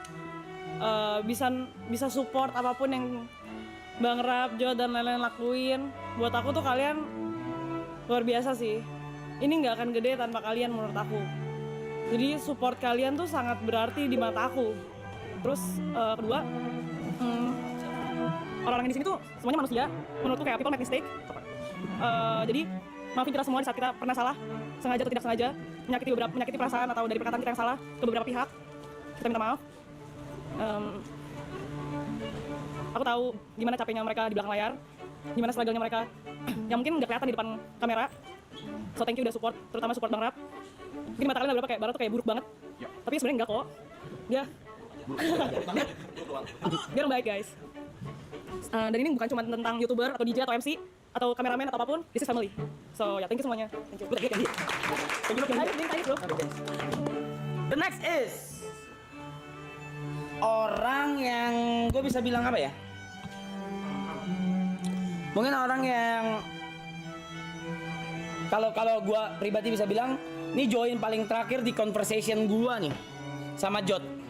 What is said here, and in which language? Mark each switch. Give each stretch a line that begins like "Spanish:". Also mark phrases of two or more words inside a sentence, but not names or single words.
Indonesian: Bisa support apapun yang Bang Rap, Jo, dan lain-lain lakuin. Buat aku tuh kalian luar biasa sih. Ini nggak akan gede tanpa kalian menurut aku. Jadi support kalian tuh sangat berarti di mata aku. Terus kedua, orang-orang di sini tuh semuanya manusia. Menurutku kayak
English: people make mistake.
Indonesian: Jadi maafin kita semua di saat kita pernah salah, sengaja atau tidak sengaja, menyakiti perasaan atau dari perkataan kita yang salah ke beberapa pihak. Kita minta maaf. Aku tahu gimana capeknya mereka di belakang layar, gimana struggle-nya mereka yang mungkin nggak kelihatan di depan kamera.
English: So thank you
Indonesian: udah support, terutama support Bang Rap. Mungkin mata kalian ada berapa kayak Barat tuh kayak buruk banget, tapi sebenarnya enggak kok. Dia orang baik guys. Dan ini bukan cuma tentang YouTuber atau DJ atau MC atau kameramen atau apapun,
English: this is family.
Indonesian: So ya
English: thank you
Indonesian: semuanya.
English: Thank you. Thank you bro. The next is
Indonesian: orang yang gue bisa bilang apa ya? Mungkin orang yang kalau gue pribadi bisa bilang, ini join paling terakhir di conversation gue nih sama Jot.